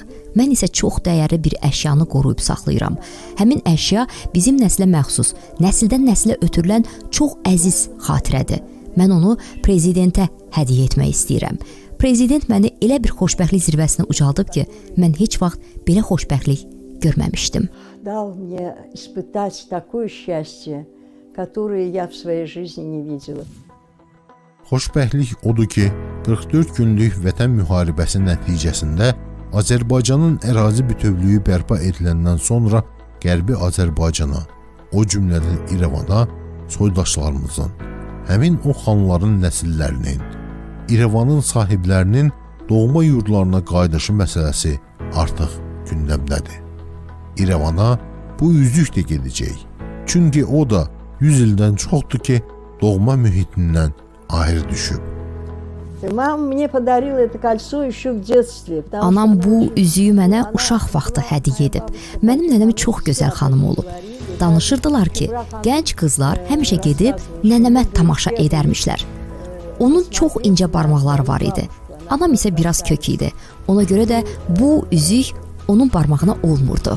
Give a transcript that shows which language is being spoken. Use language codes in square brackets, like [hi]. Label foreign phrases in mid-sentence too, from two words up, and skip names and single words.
[az] Mən isə çox dəyərli bir əşyanı qoruyub saxlayıram. Həmin əşya bizim nəslə məxsus, nəsildən nəslə ötürülən çox əziz xatirədir. Mən onu prezidentə hədiyyə etmək istəyirəm. Prezident məni elə bir xoşbəxtlik zirvəsinə ucaldıb ki, mən heç vaxt belə xoşbəxtlik görməmişdim. [ru] Dal мне испытать такое счастье, которое я в своей жизни не видела. [az] Xoşbəxtlik odur ki, 44 günlük vətən müharibəsi nəticəsində Azərbaycanın ərazi bütövlüyü bərpa ediləndən sonra Qərbi Azərbaycana, o cümlədən İrəvana soydaşlarımızın, həmin o xanların nəsillərinin, İrəvanın sahiblərinin doğma yurdlarına qayıdışı məsələsi artıq gündəmdədir. İrəvana bu üzük də gedəcək. Çünki o da 100 ildən çoxdur ki, doğma mühitindən ayrı düşüb. [ru] Mama мне подарила это кольцо еще в детстве. [az] Anam bu üzüyü mənə uşaq vaxtı hədiyyə edib. Mənim nənəm çox gözəl xanım olub. Danışırdılar ki, gənc qızlar həmişə gedib nənəmə tamaşa edərmişlər. Onun çox incə barmaqları var idi. Anam isə biraz kök idi. Ona görə də bu üzük onun barmağına olmurdu.